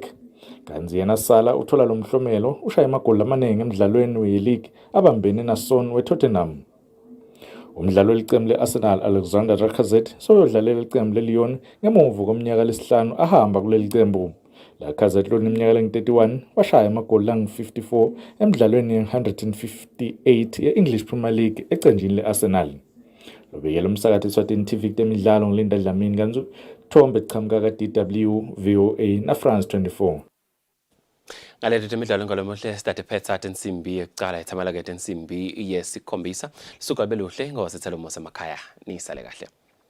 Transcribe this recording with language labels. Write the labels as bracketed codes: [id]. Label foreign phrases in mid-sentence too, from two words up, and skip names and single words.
[ss] Kanti yena Salah uthola lo mhlomelo ushaya amagoli amaningi emidlalweni we-league abambene naSon weTottenham. Umdlalo welicembu leArsenal Alexander Lacazette soyodlalela ilicembu leLyon ngemuva komnyaka lesihlanu ahamba kuleli cembu. Lacazette loneminyaka engu-31 washaya amagoli angu-54 emidlalweni ye-158 ye-English Premier League ecenjini le-Arsenal. Lobekela umsakathi Eswatini TV temidlalo ngilinda Dlamini kanzi Thombe Qhamuka ka-DW VOA na France 24. Ngalethi temidlalo ngalomuhle stade phetha tensimbi ekuqala ithamala ke tensimbi yesikhombisa suka beluhle ngosithelo mosemakhaya nisale kahle.